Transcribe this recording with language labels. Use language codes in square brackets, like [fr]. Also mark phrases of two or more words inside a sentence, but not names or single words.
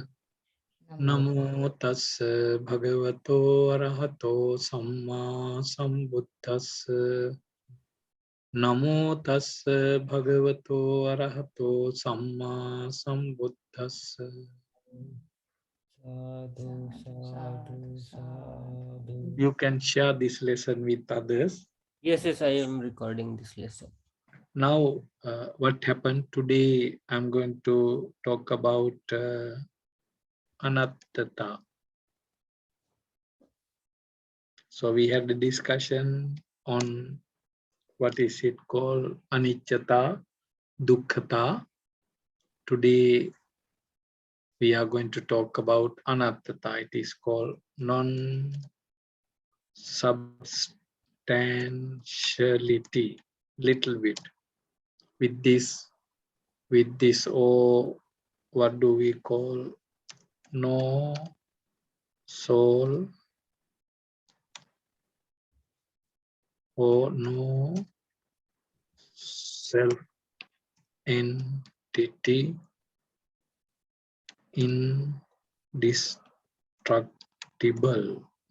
[pi] Namo tassa bhagavato arahato samma sambuddhassa. Namo tassa bhagavato arahato samma sambuddhassa. Sadhu, sadhu, sadhu. [en] You can share this lesson with others. Yes, yes, I am recording this lesson. Now, what happened today? I'm going to talk about anattata. So we had a discussion on what is it called [pi] anicca, dukkhata. [en] Today we are going to talk about anattata. It is called non-substantiality. Little bit with this, or what do we call no soul or no self entity, indestructible.